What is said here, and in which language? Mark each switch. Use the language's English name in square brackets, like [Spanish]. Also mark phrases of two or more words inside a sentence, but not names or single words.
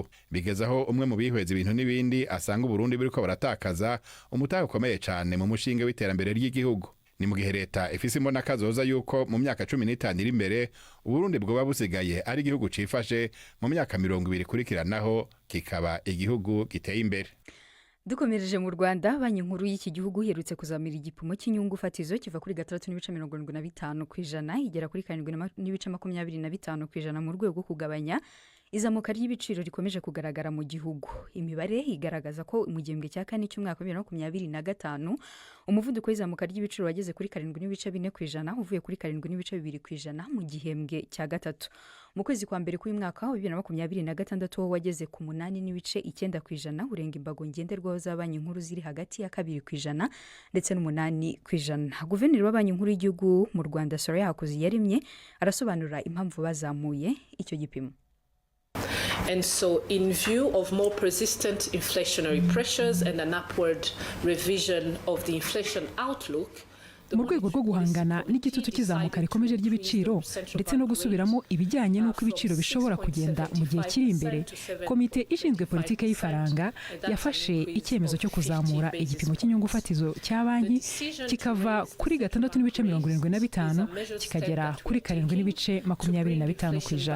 [Rundi] Bigezaho umwe mu bihweza ibintu n'ibindi asanga Uburundi buriko baratakaza umutahe ukomeye cane mu mushinge w'iterambere ry'igihugu. Ni mu gihe leta ifise imbona kazoza yuko mu myaka 15 iri imbere Uburundi bwoba busigaye ari igihugu cifashe, mu myaka 20 kurikiranaho kikaba igihugu giteye imbere. [Kinyarwanda] Dukomereje mu Rwanda, banki nkuru y'iki gihugu iherutse kuzamira igipimo cy'inyungu fatizo kiva kuri 3.75% kw'ijana igera kuri 7.25% mu rwego kugabanya izamuka ry'ibiciro rikomeje kugaragara mu gihugu. Imibare igaragaza ko mu gihembwe cya kane cy'umwaka wa 2025 umuvuduko w'izamuka ry'ibiciro wageze kuri 7.4% uvuye kuri 7.2% mu gihembwe cya gatatu. Mu kwezi kwa mbere k'uyu mwaka wa 2026 wo wageze ku 8.9% urenga imbago ngenderwaho za banki nkuru ziri hagati ya 2% ndetse n'8%. Guverineri wa banki nkuru y'igihugu mu Rwanda Soraya Hakuziyaremye arasobanura impamvu bazamuye icyo gipimo. [English] And so in view of more persistent inflationary pressures and an upward revision of the inflation outlook, [Kinyarwanda] mu rwego rwo guhangana n'igitutu kizamuka rikomeje ry'ibiciro ndetse no gusubiramo ibijyanye n'uko ibiciro bishobora kugenda mu gihe kiri imbere, komite ishinzwe politike y'ifaranga yafashe icyemezo cyo kuzamura igipimo cy'inyungu fatizo cya banki kikava kuri 6.75 kikagera kuri 7.25%.